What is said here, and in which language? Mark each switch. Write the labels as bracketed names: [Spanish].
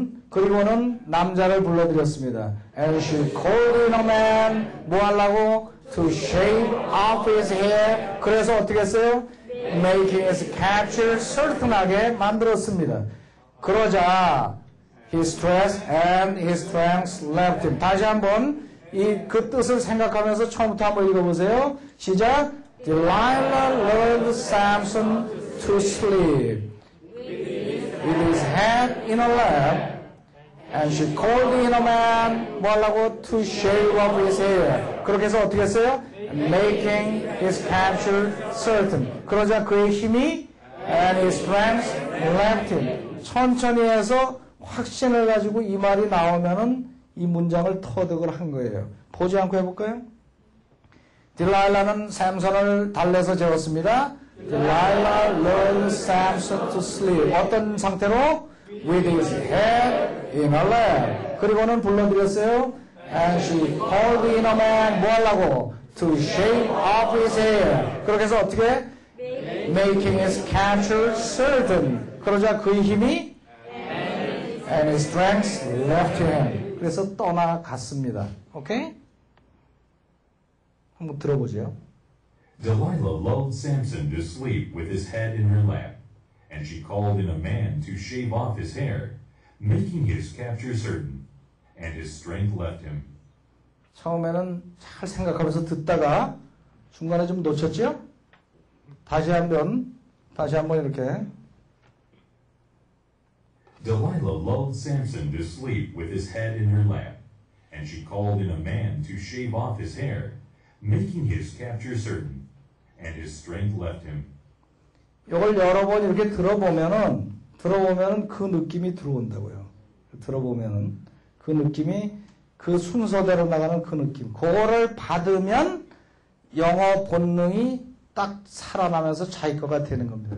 [Korean] 그리고는 남자를 불러드렸습니다. [English] And she called in a man. [Korean] 뭐 하려고? [English] To shave off his hair. [Korean] 그래서 어떻게 했어요? [English] making his capture certain하게 [Korean] 만들었습니다. 그러자 [English] his stress and his strength left him. [Korean] 다시 한번 그 뜻을 생각하면서 처음부터 한번 읽어보세요. 시작. [English] Delilah lured Samson to sleep with his head in her lap, and she called the inner man [Korean] 뭐 하려고? [English] To shave off his hair. [Korean] 그렇게 해서 어떻게 했어요? [English] Making his capture certain. [Korean] 그러자 그의 힘이 [English] and his strength left him. [Korean] 천천히 해서 확신을 가지고 이 말이 나오면은 이 문장을 터득을 한 거예요. 보지 않고 해볼까요? 딜라일라는 샘선을 달래서 재웠습니다. [English] Delilah lured Samson to sleep. [Korean] 어떤 상태로? [English] With his head in her lap. [Korean] 그리고는 불러드렸어요. [English] And she called the inner man [Korean] 뭐 하려고? [English] To shave off his hair. [Korean] 그렇게 해서 어떻게? [English] Making his capture certain. [Korean] 그러자 그의 힘이 [English] and his strength left him. [Korean] 그래서 떠나갔습니다. 오케이? 한번 들어보죠. [English] Delilah lulled Samson to sleep with his head in her lap, and she called in a man to shave off his hair, making his capture certain, and his strength left him. [Korean] 처음에는 잘 생각하면서 듣다가 중간에 좀 놓쳤죠? 다시 한번 이렇게. [English] Delilah lulled Samson to sleep with his head in her lap, and she called in a man to shave off his hair, making his capture certain, and his strength left him. [Korean] 이걸 여러 번 이렇게 들어보면은 그 느낌이 들어온다고요. 들어보면은 그 느낌이 그 순서대로 나가는 그 느낌. 그거를 받으면 영어 본능이 딱 살아나면서 자기 거가 되는 겁니다.